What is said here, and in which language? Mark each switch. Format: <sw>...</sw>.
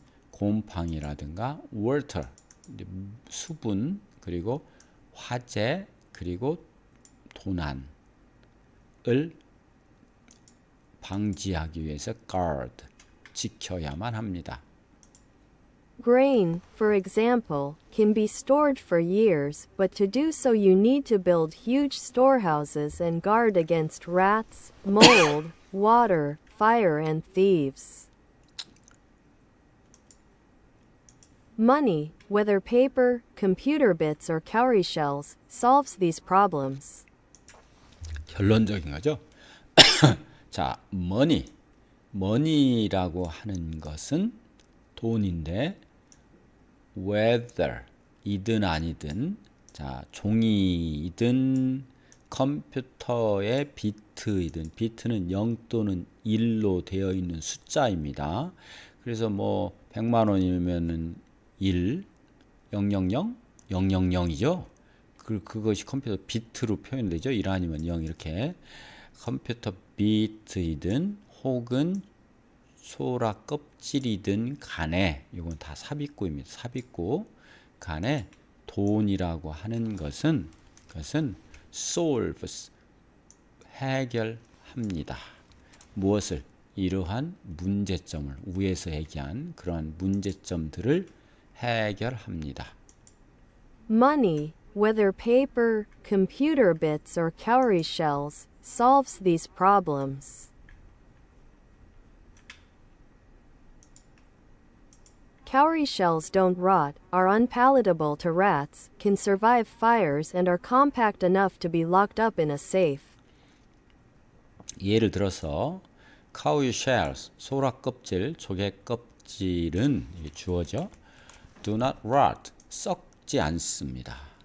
<ko>곰팡이라든가 water, 수분, 그리고 화재, 그리고 도난을 방지하기 위해서 guard, 지켜야만 합니다.</ko> <en>Grain, for example, can be stored for years, but to do so you need to build huge storehouses and guard against rats, mold, water, fire, and thieves. Money, whether paper, computer bits, or cowrie shells, solves these problems.</en> <ko>결론적인 거죠. 자, money라고 하는 것은 돈인데 whether 이든 아니든, 자, 종이이든 컴퓨터의 비트이든, 비트는 0 또는 1로 되어 있는 숫자입니다. 그래서 뭐 100만 원이면은 1 000 000이죠. 그것이 컴퓨터 비트로 표현되죠. 1 아니면 0 이렇게. 컴퓨터 비트이든 혹은 소라 껍질이든 간에, 이건 다 삽입구입니다. 삽입구 간에 돈이라고 하는 것은 solves, 해결합니다. 무엇을? 이러한 문제점을, 위에서 얘기한 그러한 문제점들을 해결합니다.</ko> <en>Money, whether paper, computer bits, or cowrie shells, solves these problems. Cowrie shells don't rot, are unpalatable to rats, can survive fires, and are compact enough to be locked up in a safe.</en> <ko>예를 들어서</ko> <en>cow shells,</en> <ko>소라 껍질, 조개 껍질은, 이게 주어죠.</ko> <en>do not rot,</en> <ko>썩지 않습니다.</ko>